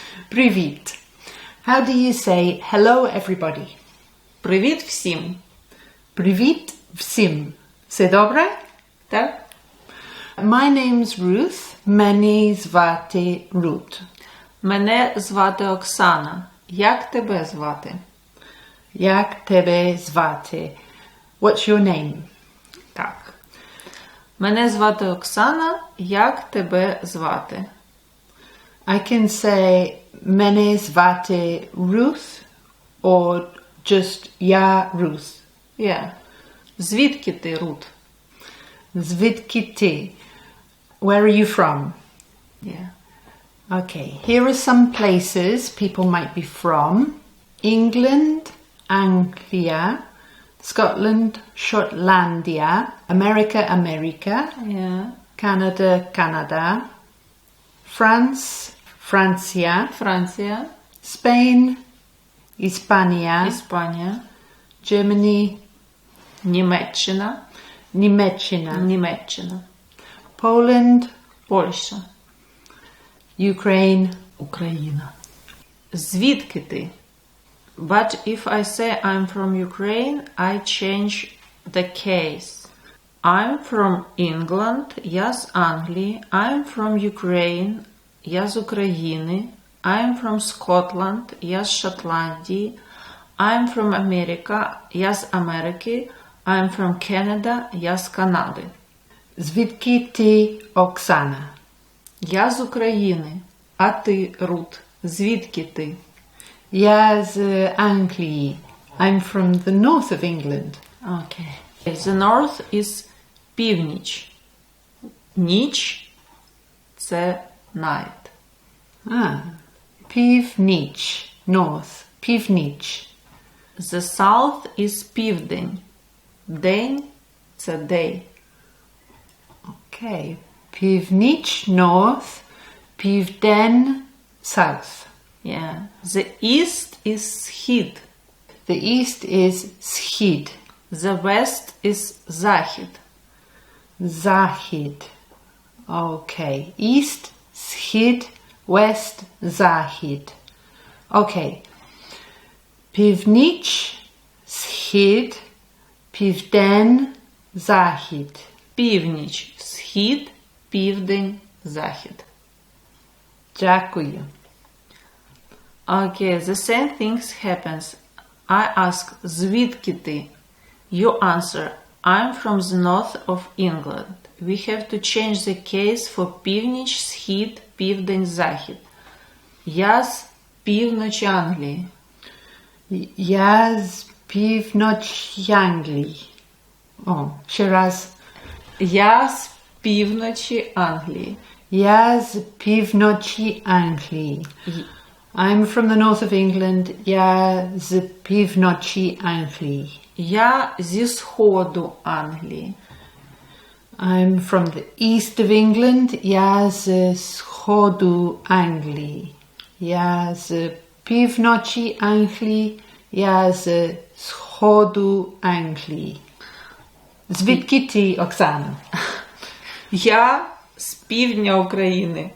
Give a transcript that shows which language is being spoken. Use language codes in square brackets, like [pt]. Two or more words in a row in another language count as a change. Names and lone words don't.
[uk] Привіт. [en] How do you say hello everybody? [uk] Привіт всім. Привіт всім. Все добре? Так? [en] My name's Ruth. [uk] Мене звати Рут. Мене звати Оксана. Як тебе звати? Як тебе звати? [en] What's your name? [uk] Так. Мене звати Оксана. Як тебе звати? [en] I can say [uk] мене звати [en] Ruth or just я Ruth. Yeah. [uk] Звідки ти, Рут? Звідки ти? [en] Where are you from? Yeah. Okay, here are some places people might be from. England, Anglia, Scotland, Shortlandia, America, America, Yeah. Canada, Canada, France, Francia, Франція. Spain, Hispania, Іспанія. Germany, Німеччина. Німеччина, Німеччина. Poland, Польща. Ukraine, [uk] Україна. Звідки ти? [en] But if I say I'm from Ukraine, I change the case. I'm from England, [uk] я з Англії. [en] I'm from Ukraine, [uk] я з України. [en] I'm from Scotland, [uk] я з Шотландії. [en] I'm from America, [uk] я з Америки. [en] I'm from Canada, [uk] я з Канади. Звідки ти, Оксана? Я з України. А ти, Рут, звідки ти? Я з Англії. [en] I'm from the north of England. Okay. The north is північ. [uk] Ніч – це night. Північ. North. Північ. [en] The south is [uk] південь. День – це [en] day. Okay. Північ. North. [uk] Південь. [en] South. Yeah. The east is схід. The east is схід. The west is захід. [uk] Захід. Okay. [en] East, схід, west, захід. Okay. [uk] Північ, схід, південь, захід. Північ – схід, південь, захід. Дякую. [en] Okay, the same things happens. I ask, [uk] звідки ти? [en] You answer, I'm from the north of England. We have to change the case for [uk] північ, схід, південь, захід. Я з півночі Англії. Я з півночі Англії. Ще раз. Я з півночі Англії. Я з півночі Англії. [en] I'm from the north of England. [uk] Я з півночі Англії. Я зі сходу Англії. [en] I'm from the east of England. [uk] Я з сходу Англії. Я з півночі Англії. Я з сходу Англії. Звідки ти, Оксана? Я з півдня України.